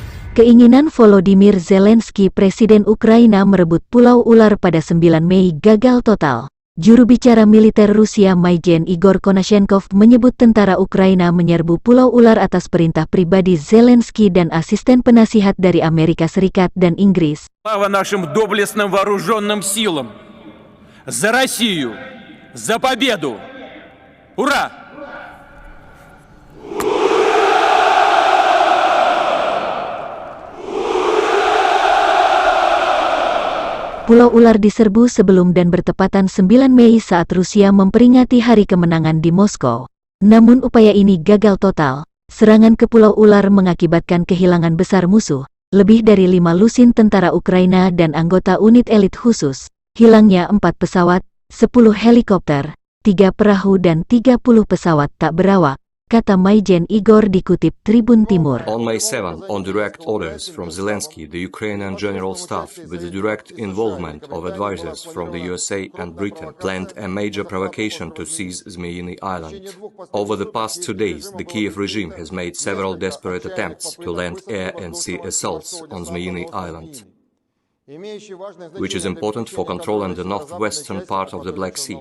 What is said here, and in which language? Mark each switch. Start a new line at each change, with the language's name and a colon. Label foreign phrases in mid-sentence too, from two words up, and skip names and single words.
Indonesian: Keinginan Volodymyr Zelenskiy, Presiden Ukraina, merebut Pulau Ular pada 9 Mei gagal total. Juru bicara militer Rusia Major Igor Konashenkov menyebut tentara Ukraina menyerbu Pulau Ular atas perintah pribadi Zelenskiy dan asisten penasihat dari Amerika Serikat dan Inggris.
Russian: Слава нашим доблестным вооруженным силам! За Россию! За победу! Ура!
Indonesian: Pulau Ular diserbu sebelum dan bertepatan 9 Mei saat Rusia memperingati hari kemenangan di Moskow. Namun upaya ini gagal total. Serangan ke Pulau Ular mengakibatkan kehilangan besar musuh, lebih dari 5 lusin tentara Ukraina dan anggota unit elit khusus. Hilangnya 4 pesawat, 10 helikopter, 3 perahu dan 30 pesawat tak berawak, kata Major Igor dikutip Tribun Timur.
English: On May 7, on direct orders from Zelensky, the Ukrainian General Staff, with the direct involvement of advisors from the USA and Britain, planned a major provocation to seize Zmyiny Island. Over the past 2 days, the Kiev regime has made several desperate attempts to land air and sea assaults on Zmyiny Island, which is important for controlling the northwestern part of the Black Sea.